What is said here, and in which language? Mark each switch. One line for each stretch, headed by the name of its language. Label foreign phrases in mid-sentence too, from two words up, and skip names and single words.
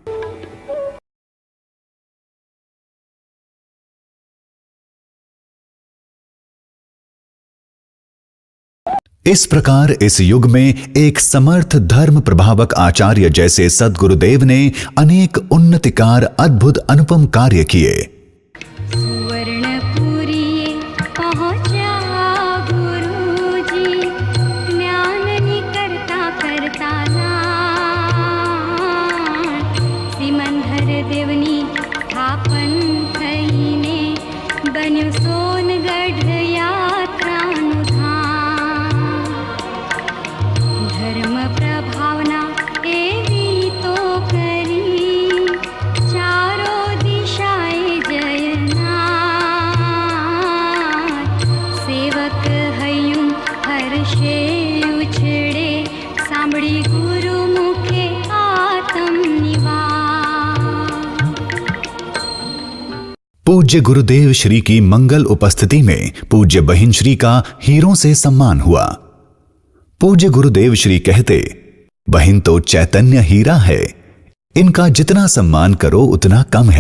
Hindi: इस प्रकार इस युग में एक समर्थ धर्म प्रभावक आचार्य जैसे सद्गुरुदेव ने अनेक उन्नतिकार अद्भुत अनुपम कार्य किए।
Gujarati: સુવર્ણપુરી પહુંચા ગુરુજી જ્ઞાન કરતા કરતા સીમંધર દેવની સ્થાપન થઈને બન્યો સોનગઢ યાત્રાનું ધર્મ પ્રભાવના એવી તો કરી ચારો દિશાએ જયના સેવક હૈયું હર્ષે ઉછળે સાંભળી ગુરુ મુખે આત્મ નિવાસ।
Hindi: पूज्य गुरुदेव श्री की मंगल उपस्थिति में पूज्य बहिन श्री का हीरों से सम्मान हुआ। पूज्य गुरुदेव श्री कहते, बहिन तो चैतन्य हीरा है, इनका जितना सम्मान करो उतना कम है।